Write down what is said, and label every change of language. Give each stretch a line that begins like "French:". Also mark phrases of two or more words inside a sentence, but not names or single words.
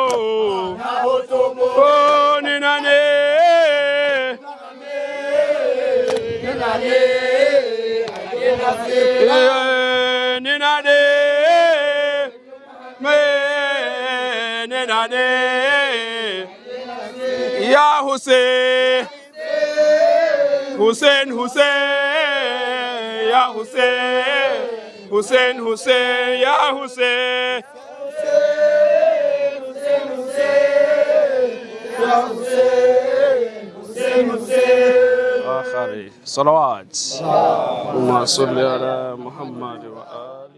Swahili: Oh ninane Ya Hussein, Hussein, Hussein, Ya Hussein, Hussein, Hussein, Ya Hussein, Hussein, Ya Hussein, Hussein, Hussein.
Arabic: آخر صلوات اللهم صل على محمد وآله